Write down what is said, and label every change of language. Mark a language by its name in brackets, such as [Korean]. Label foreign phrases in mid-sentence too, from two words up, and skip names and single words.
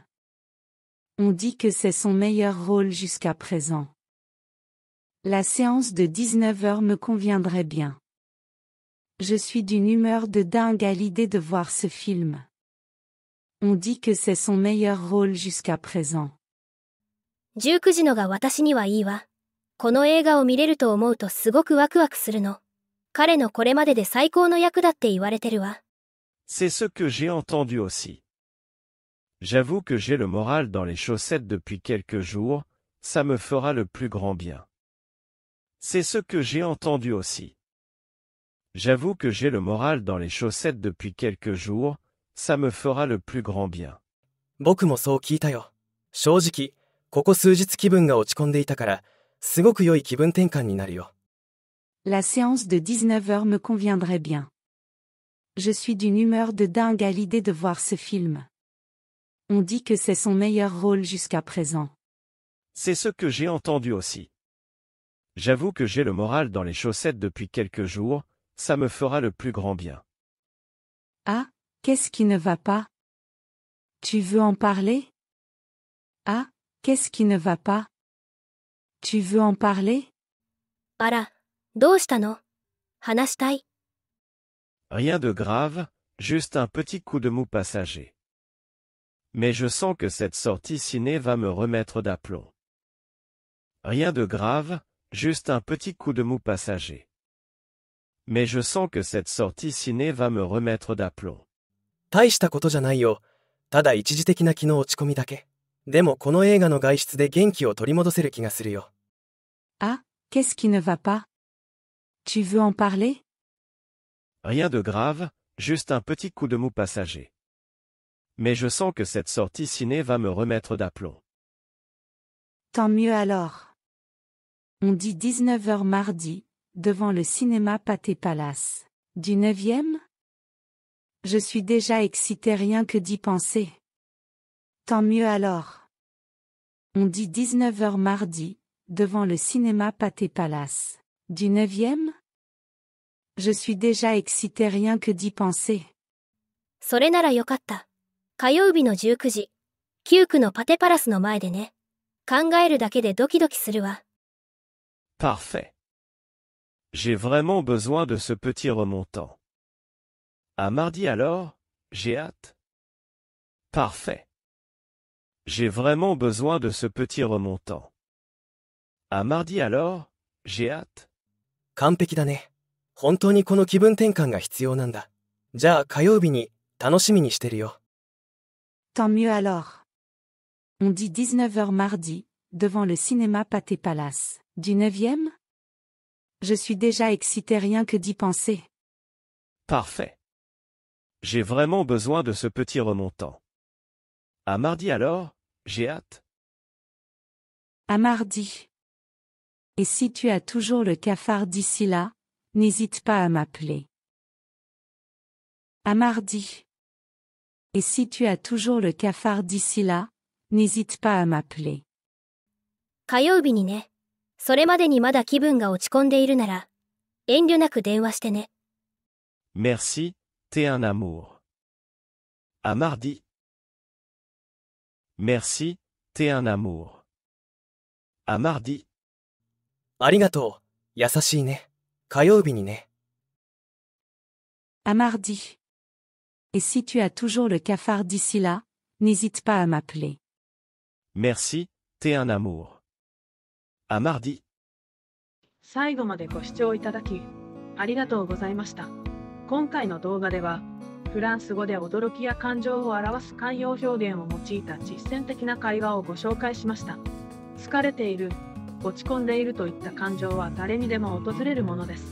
[French] On dit que c'est son meilleur rôle jusqu'à présent. La séance de 19h me conviendrait bien. Je suis d'une humeur de dingue à l'idée de voir ce film. On dit que c'est son meilleur rôle jusqu'à présent. [Japanese] 19 時のが私にはいいわ。この映画を見れると思うとすごくワクワクするの。彼のこれまでで最高の役だって言われてるわ。 [French] C'est ce que j'ai entendu aussi. J'avoue que j'ai le moral dans les chaussettes depuis quelques jours, ça me fera le plus grand bien. C'est ce que j'ai entendu aussi. J'avoue que j'ai le moral dans les chaussettes depuis quelques jours, ça me fera le plus grand bien. [Japanese] 僕もそう聞いたよ。正直、ここ数日気分が落ち込んでいたから、すごく良い気分転換になるよ。 [French] La séance de 19h me conviendrait bien. Je suis d'une humeur de dingue à l'idée de voir ce film. On dit que c'est son meilleur rôle jusqu'à présent. C'est ce que j'ai entendu aussi. J'avoue que j'ai le moral dans les chaussettes depuis quelques jours, ça me fera le plus grand bien. Ah, qu'est-ce qui ne va pas? Tu veux en parler? Ah, qu'est-ce qui ne va pas? Tu veux en parler? [Japanese] あら、どうしたの？話したい。 [French] Rien de grave, juste un petit coup de mou passager. Mais je sens que cette sortie ciné va me remettre d'aplomb. Rien de grave, juste un petit coup de mou passager. Mais je sens que cette sortie ciné va me remettre d'aplomb. [Japanese] 大したことじゃないよ。ただ一時的な気の落ち込みだけ。でもこの映画の外出で元気を取り戻せる気がするよ。 [French] Ah, qu'est-ce qui ne va pas? Tu veux en parler? Rien de grave, juste un petit coup de mou passager. Mais je sens que cette sortie ciné va me remettre d'aplomb. Tant mieux alors. On dit 19h mardi, devant le cinéma Pathé Palace. Du 9e? Je suis déjà excitée rien que d'y penser. Tant mieux alors. On dit 19h mardi, devant le cinéma Pathé Palace. Du 9e? Je suis déjà excitée rien que d'y penser. [Japanese] それならよかった。火曜日の19時、9区のパテパラスの前でね。考えるだけでドキドキするわ。 [French] Parfait. J'ai vraiment besoin de ce petit remontant. À mardi alors, j'ai hâte. Parfait. J'ai vraiment besoin de ce petit remontant. À mardi alors, j'ai hâte. [Japanese] 完璧だね。本当にこの気分転換が必要なんだ。じゃあ火曜日に楽しみにしてるよ。 [French] Tant mieux alors. On dit 19h mardi, devant le cinéma Pathé Palace. Du 9e? Je suis déjà excité rien que d'y penser. Parfait. J'ai vraiment besoin de ce petit remontant. À mardi alors, j'ai hâte. À mardi. Et si tu as toujours le cafard d'ici là, n'hésite pas à m'appeler. À mardi. Et si tu as toujours le cafard d'ici là, n'hésite pas à m'appeler. [Japanese] 火曜日にね。それまでにまだ気分が落ち込んでいるなら、遠慮なく電話してね。 [French] Merci, t'es un amour. À mardi. Merci, t'es un amour. À mardi. [Japanese] ありがとう。優しいね。火曜日にね。 [French] À mardi. Et si tu as toujours le cafard d'ici là, n'hésite pas à m'appeler. Merci, t'es un amour. À mardi. [Japanese] 最後までご視聴いただき、ありがとうございました。今回の動画では、フランス語で驚きや感情を表す慣用表現を用いた実践的な会話をご紹介しました。疲れている、落ち込んでいるといった感情は誰にでも訪れるものです。